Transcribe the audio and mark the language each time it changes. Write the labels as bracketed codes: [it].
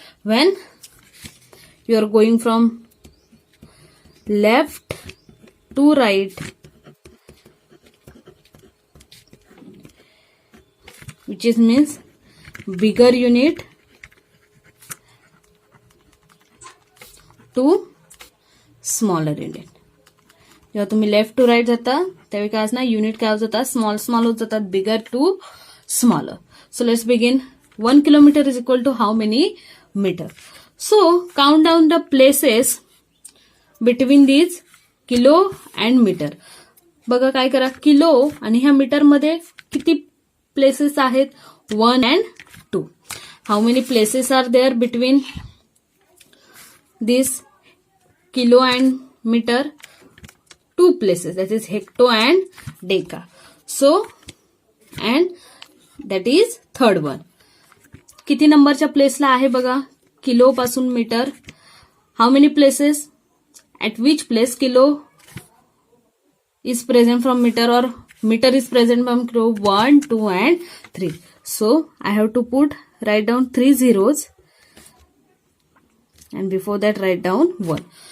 [en] When you are going from left to right, which is means bigger unit to smaller unit. [mr] जेव्हा तुम्ही left to right जाता त्यावेळी काय असणार? Unit काय होत जातात? स्मॉल होत जातात, बिगर to smaller. [en] So let's begin. 1 kilometer is equal to how many meter? So count down the places between these kilo and metre. [mr] बघा काय करा, किलो आणि ह्या मीटर मध्ये किती प्लेसेस आहेत, 1 and 2. [en] How many places are there between this kilo and metre? 2 places, that is hecto and deca. So and that is third one. [mr] किती नंबरच्या प्लेसला आहे बघा किलो पासून metre? [en] How many places? At which place kilo is present from meter or meter is present from kilo? 1, 2 and 3. So I have to write down 3 zeros and before that write down 1.